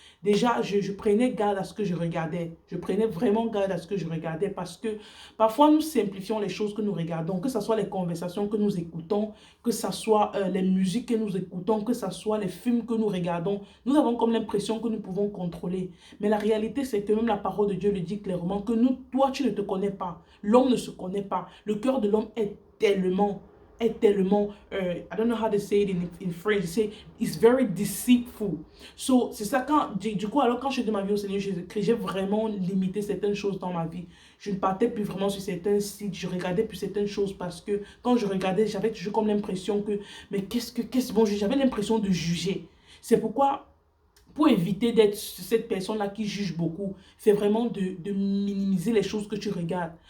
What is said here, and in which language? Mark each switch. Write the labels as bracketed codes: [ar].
[fr] Déjà, je prenais garde à ce que je regardais. Je prenais vraiment garde à ce que je regardais parce que parfois, nous simplifions les choses que nous regardons, que ce soit les conversations que nous écoutons, que ce soit les musiques que nous écoutons, que ce soit les films que nous regardons. Nous avons comme l'impression que nous pouvons contrôler. Mais la réalité, c'est que même la parole de Dieu le dit clairement que toi, tu ne te connais pas. L'homme ne se connaît pas. Le cœur de l'homme est tellement, [en] I don't know how to say it in French, say it's very deceitful. [fr] So, c'est ça du coup, alors quand je donne ma vie au Seigneur Jésus-Christ, j'ai vraiment limité certaines choses dans ma vie. Je ne partais plus vraiment sur certains sites, je regardais plus certaines choses parce que quand je regardais, j'avais toujours comme l'impression que, mais bon, j'avais l'impression de juger. C'est pourquoi, pour éviter d'être cette personne-là qui juge beaucoup, c'est vraiment de minimiser les choses que tu regardes.